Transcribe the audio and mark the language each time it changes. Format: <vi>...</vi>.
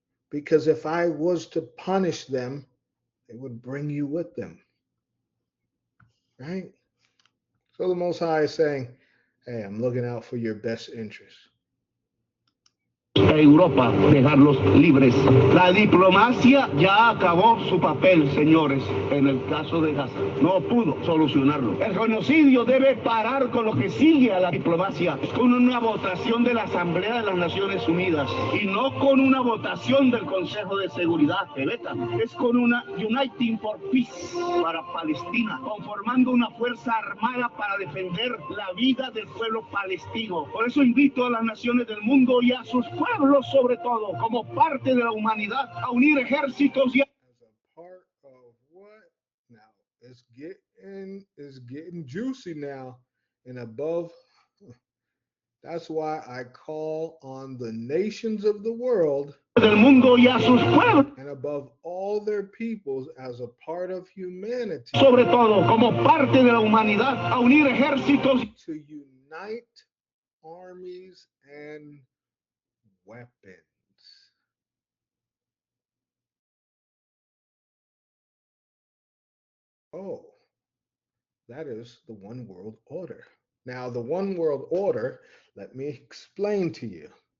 <en>Because if I was to punish them, it would bring you with them. Right? So the Most High is saying, Hey, I'm looking out for your best interests.</en> <es>Europa, dejarlos libres. La diplomacia ya acabó su papel, señores, en el caso de Gaza. No pudo solucionarlo. El genocidio debe parar con lo que sigue a la diplomacia, con una votación de la Asamblea de las Naciones Unidas y no con una votación del Consejo de Seguridad de Beta. Es con una Uniting for Peace para Palestina, conformando una fuerza armada para defender la vida del pueblo palestino. Por eso invito a las naciones del mundo y a sus pueblos, sobre todo, como parte de la humanidad, a unir ejércitos y...</es> <en>As a part of what? Now, it's getting juicy now and above. That's why I call on the nations of the world</en> <es>del mundo y a sus pueblos,</es> <en>and above all their peoples as a part of humanity</en> <es>sobre todo, como parte de la humanidad, a unir ejércitos</es> <en>to unite armies and weapons. Oh, that is the one world order. Now, the one world order, let me explain to you.</en>